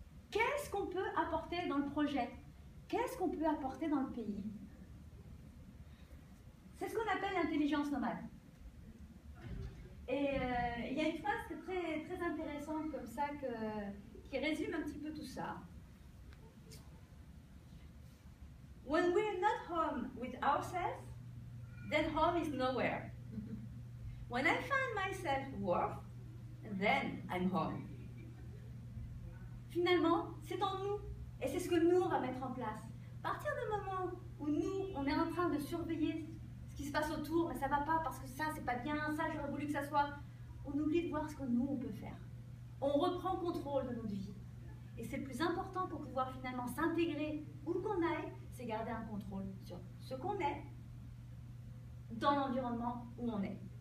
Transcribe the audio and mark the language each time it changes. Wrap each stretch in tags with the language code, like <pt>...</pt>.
<fr>Qu'est-ce qu'on peut apporter dans le projet? Qu'est-ce qu'on peut apporter dans le pays? C'est ce qu'on appelle l'intelligence nomade. Et il y a une phrase très, très intéressante comme ça qui résume un petit peu tout ça.</fr> <en>When we're not home with ourselves, then home is nowhere. When I find myself worth, then I'm home.</en> <fr>Finalement, c'est en nous. Et c'est ce que nous, on va mettre en place. À partir du moment où nous, on est en train de surveiller ce qui se passe autour, mais ça ne va pas parce que ça, c'est pas bien, ça, j'aurais voulu que ça soit, on oublie de voir ce que nous, on peut faire. On reprend contrôle de notre vie. Et c'est le plus important pour pouvoir finalement s'intégrer où qu'on aille, c'est garder un contrôle sur ce qu'on est dans l'environnement où on est.</fr>